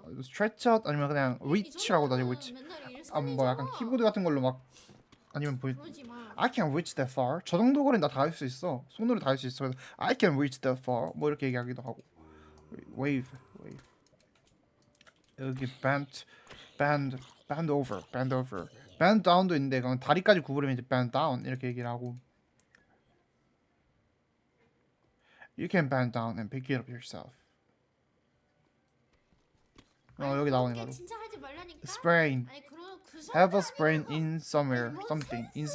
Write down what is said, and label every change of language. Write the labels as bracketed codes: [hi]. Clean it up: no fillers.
[ko] Stretch out 아니면 그냥 reach라고 다시 reach. 뭐 약간 키보드 같은 걸로 막 아니면 뭐 [en] I can reach that far. [ko] 저 정도 거리는 다 할 수 있어. 손으로 다 할 수 있어. 그래서 [en] I can reach that far. [ko] 뭐 이렇게 얘기하기도 하고. [en] Wave. 여기 bend over. [ko] bend down도 있는데 그건 다리까지 구부리면 이제 bend down 이렇게 얘기를 하고. [en] You can bend down and pick it up yourself. [ko] 여기 나오네 바로. Sprain. [en] Have a sprain in somewhere, something.